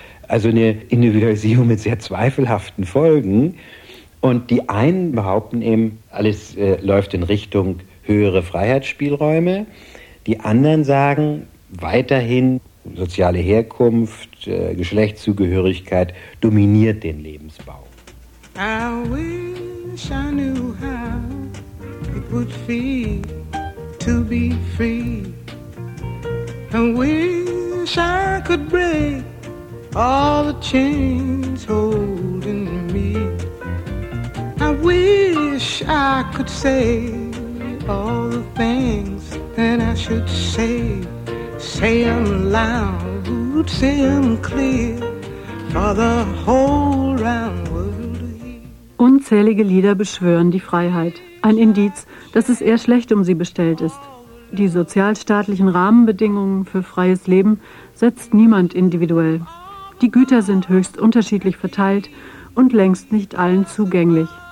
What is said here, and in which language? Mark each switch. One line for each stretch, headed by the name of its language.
German: Also eine Individualisierung mit sehr zweifelhaften Folgen. Und die einen behaupten eben, alles läuft in Richtung höhere Freiheitsspielräume. Die anderen sagen, weiterhin Soziale Herkunft, Geschlechtszugehörigkeit dominiert den Lebensbau.
English: I wish I knew how it would feel to be free. I wish I could break all the chains holding me. I wish I could say all the things that I should say. Say them loud, say them clear for the whole round.
German: Unzählige Lieder beschwören die Freiheit. Ein Indiz, dass es eher schlecht um sie bestellt ist. Die sozialstaatlichen Rahmenbedingungen für freies Leben setzt niemand individuell. Die Güter sind höchst unterschiedlich verteilt und längst nicht allen zugänglich.